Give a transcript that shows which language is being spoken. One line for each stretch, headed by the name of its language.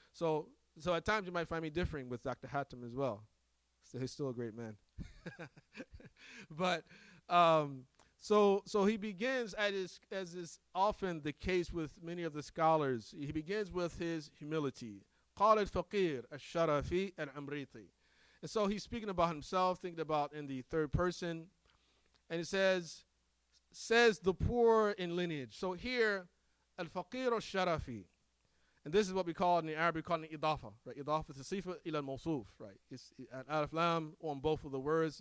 English: So at times you might find me differing with Dr. Hatem as well. So he's still a great man. But so he begins, as is often the case with many of the scholars, he begins with his humility.
Arabic: قال الفقير الشرفي العمريطي.
English: And so he's speaking about himself, thinking about in the third person. And it says the poor in lineage. So here, al-faqir al-sharafi. And this is what we call in the Arabic, called an idafa, right?
Arabic: Idafa tasifa ila al-mawsuf,
English: right? It's an alif lam on both of the words.